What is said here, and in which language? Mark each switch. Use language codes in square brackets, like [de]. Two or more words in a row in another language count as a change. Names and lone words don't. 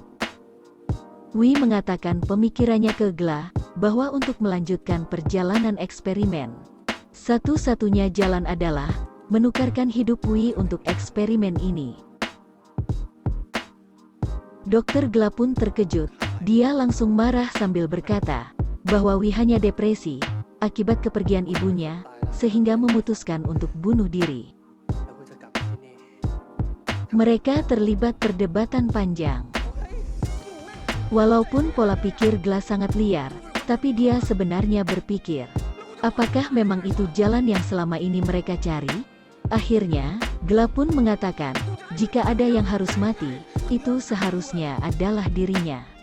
[id] Wee mengatakan pemikirannya ke Gla bahwa untuk melanjutkan perjalanan eksperimen, satu-satunya jalan adalah menukarkan hidup Wee untuk eksperimen ini. Dr. Gla pun terkejut. Dia langsung marah sambil berkata bahwa Wee hanya depresi akibat kepergian ibunya, sehingga memutuskan untuk bunuh diri. [th] แล้วกูจะกลับไปที่นี่ [id] Mereka terlibat perdebatan panjang. Walaupun pola pikir Gla sangat liar, tapi dia sebenarnya berpikir, apakah memang itu jalan yang selama ini mereka cari? Akhirnya, Gla pun mengatakan, jika ada yang harus mati, itu seharusnya adalah dirinya.